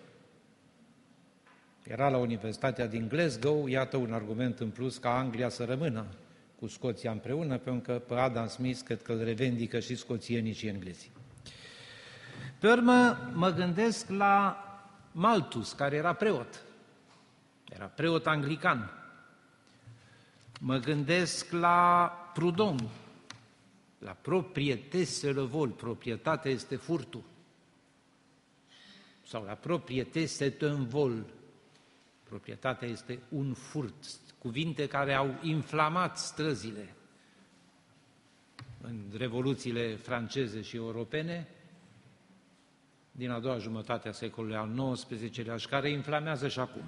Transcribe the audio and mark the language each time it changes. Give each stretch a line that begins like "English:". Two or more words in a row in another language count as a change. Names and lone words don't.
Romanian: Era la Universitatea din Glasgow, iată un argument în plus ca Anglia să rămână cu Scoția împreună, pentru că pe Adam Smith cred că îl revendică și scoțienii și englezii. Pe urmă, mă gândesc la Malthus, care era preot anglican. Mă gândesc la Proudhon,
French: la propriété c'est le vol,
Romanian: proprietatea este furtul.
French: Sau la propriété c'est un vol,
Romanian: proprietatea este un furt. Cuvinte care au inflamat străzile în revoluțiile franceze și europene din a doua jumătate a secolului al XIX-lea și care inflamează și acum.